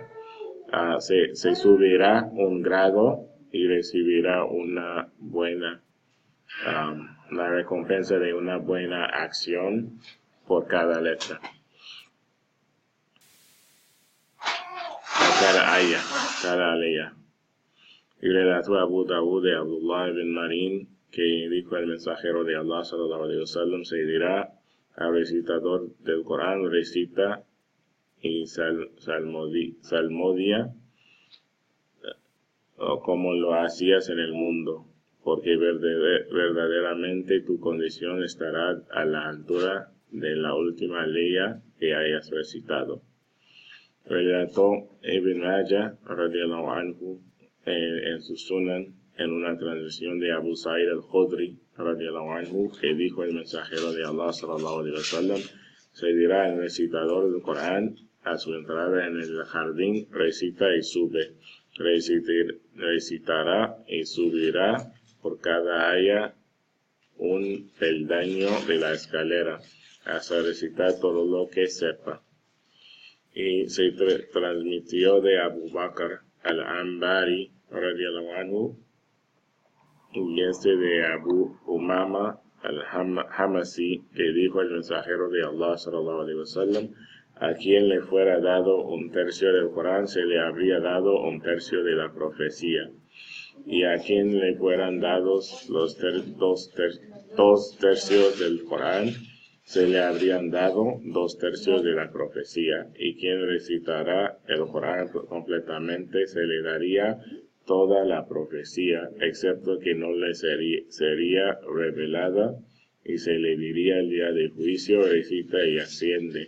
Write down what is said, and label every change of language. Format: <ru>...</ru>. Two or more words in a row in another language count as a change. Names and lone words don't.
<es>Se subirá un grado y recibirá una buena la recompensa de una buena acción por cada letra, cada aya. Y relató Abu Dawud de Abdullah ibn Marin, que dijo el mensajero de Allah</es> <ar>صلى الله عليه وسلم:</ar> <es>se dirá al recitador del Corán: recita y salmodia como lo hacías en el mundo, porque verdaderamente tu condición estará a la altura de la última ley que hayas recitado. Relató Ibn Majah</es> <ar>رضي الله عنه</ar> <es>en su Sunan, en una transmisión de Abu Sa'id al-Khudri</es> <ar>رضي الله عنه,</ar> <es>que dijo el mensajero de Allah</es> <ar>صلى الله عليه وسلم:</ar> <es>se dirá al recitador del Corán a su entrada en el jardín: recita y sube. Recitará y subirá por cada aya un peldaño de la escalera hasta recitar todo lo que sepa. Y se transmitió de Abu Bakr al-Anbari</es> <ar>رضي الله عنه,</ar> <es>y de Abu Umama al-Hamasi, que dijo el mensajero de Allah</es> <ar>صلى الله عليه</ar> <es>wasallam: a quien le fuera dado un tercio del Corán, se le habría dado un tercio de la profecía, y a quien le fueran dados los dos tercios del Corán, se le habrían dado 2/3 de la profecía, y quien recitará el Corán completamente se le daría toda la profecía, excepto que no le sería revelada, y se le diría el día del juicio: recita y asciende.</es>